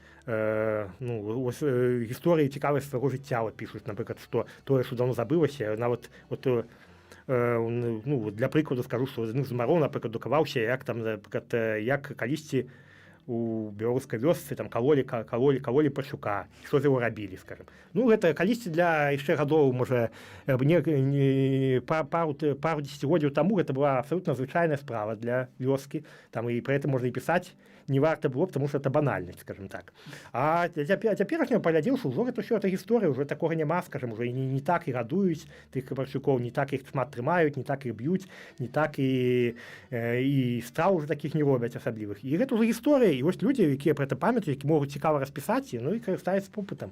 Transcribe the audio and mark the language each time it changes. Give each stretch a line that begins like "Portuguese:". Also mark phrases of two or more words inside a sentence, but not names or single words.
Belarusian: гісторыі цікавыя свайго жыцця вот пішуць, напрыклад, што тое, што даўно забылася, нават вот, для прыкладу скажу, што з адным з нумароў, напрыклад, друкаваўся, як там, напрыклад, як калісьці у беларускай вёсцы там калолі Пашчука, што з яго рабілі, скажем. Гэта калісьці для яшчэ гадоў, можа, пару дзесяцігоддзяў таму гэта была абсалютна звычайная справа для вёскі, там і пра гэта можна і пісаць не варта было,
Russian: потому что это
Belarusian: банальнасць, скажем так. А цяперашняго паглядзеў, што ўжо гэта ўсё гэта гісторыя, ўжо такога няма, скажем, уже не так і гадуюць тых Пашчукоў, не так іх шмат трымаюць, не так іх б'юць, не так і страў уже такіх не робяць асаблівых. І гэта ўжо гісторыя, і вось людзі, якія пра гэта памятаюць, які могуць цікава распісаць, і карыстаюцца попытам.